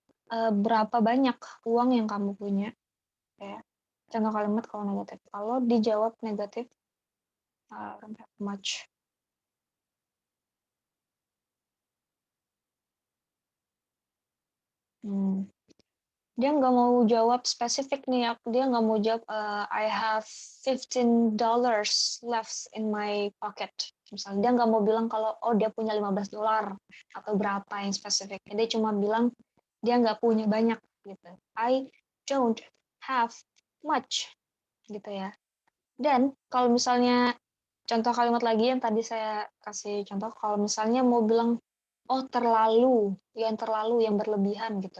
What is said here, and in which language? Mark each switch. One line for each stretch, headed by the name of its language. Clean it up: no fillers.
Indonesian: Berapa banyak uang yang kamu punya? Ya. Contoh kalimat kalau negatif. Kalau dijawab negatif,
English: don't have much.
Indonesian: Dia nggak mau jawab spesifik nih. Dia nggak mau jawab
English: I have $15 left in my pocket.
Indonesian: Misalnya dia nggak mau bilang kalau dia punya $15 atau berapa yang spesifik. Dia cuma bilang dia nggak punya banyak gitu.
English: I don't have much
Indonesian: gitu ya. Dan kalau misalnya contoh kalimat lagi yang tadi saya kasih contoh, kalau misalnya mau bilang terlalu, yang berlebihan gitu.